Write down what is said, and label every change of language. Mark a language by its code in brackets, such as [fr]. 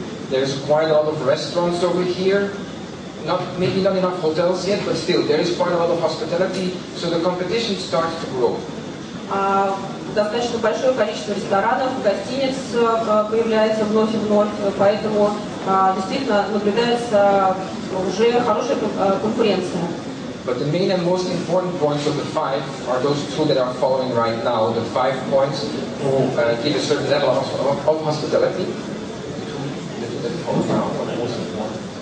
[en] There is quite a lot of restaurants over here. Maybe not enough hotels yet, but still there is quite a lot of hospitality, so the competition starts to grow. [ru] Достаточно большое количество ресторанов, гостиниц появляется вновь и вновь, поэтому действительно наблюдается уже хорошая конкуренция. [en] But the main and most important points of the five are those two that are following right now. The 5 points who give a certain level of hospitality. The two that follow now are the most important.